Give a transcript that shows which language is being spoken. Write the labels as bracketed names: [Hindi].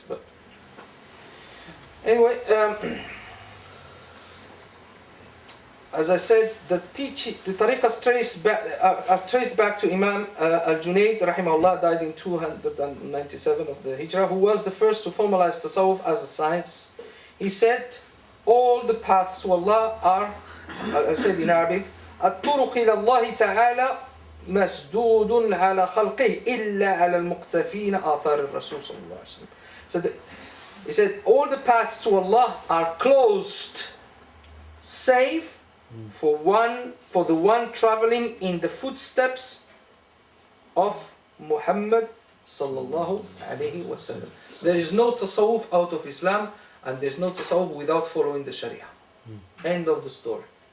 [English] But anyway, as I said, the tariqas are traced back to Imam al-Junayd, rahimahullah, died in 297 of the Hijrah, who was the first to formalize Tassawuf as a science. He said, all the paths to Allah are, I said in Arabic, [Arabic] الطرق إلى الله تعالى مسدود على خلقه إلا على المقتفين آثار الرسول صلى الله عليه وسلم. [English] So he said all the paths to Allah are closed save for the one traveling in the footsteps of Muhammad sallallahu alayhi wasallam. There is no tasawwuf out of Islam, and there is no tasawwuf without following the Sharia. End of the story.